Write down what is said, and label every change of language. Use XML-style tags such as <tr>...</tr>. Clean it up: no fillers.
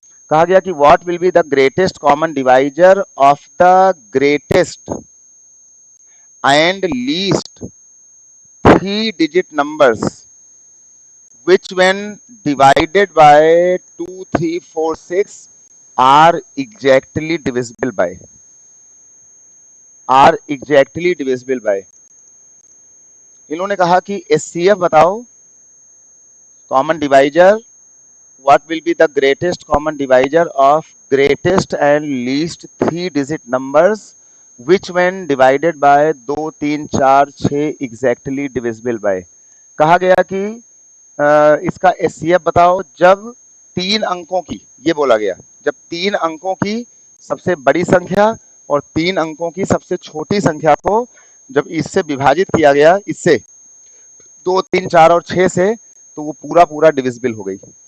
<hi>कहा गया कि</hi> <en>What will be the greatest common divisor of the greatest and least 3 digit numbers which when divided by 2 3 4 6 are exactly divisible by, are exactly divisible by।</en> <hi>इन्होंने कहा कि HCF बताओ,</hi> <en>Common divisor, what will be the greatest common divisor of greatest and least 3 digit numbers which when divided by 2 3 4 6 exactly divisible by।</en> <hi>कहा गया कि इसका HCF बताओ जब 3 अंकों की, ये बोला गया, जब 3 अंकों की सबसे बड़ी संख्या और 3 अंकों की सबसे छोटी संख्या को जब इससे विभाजित किया गया, इससे 2 3 4 और 6 से, तो वो पूरा पूरा डिविजिबल हो गई।</hi>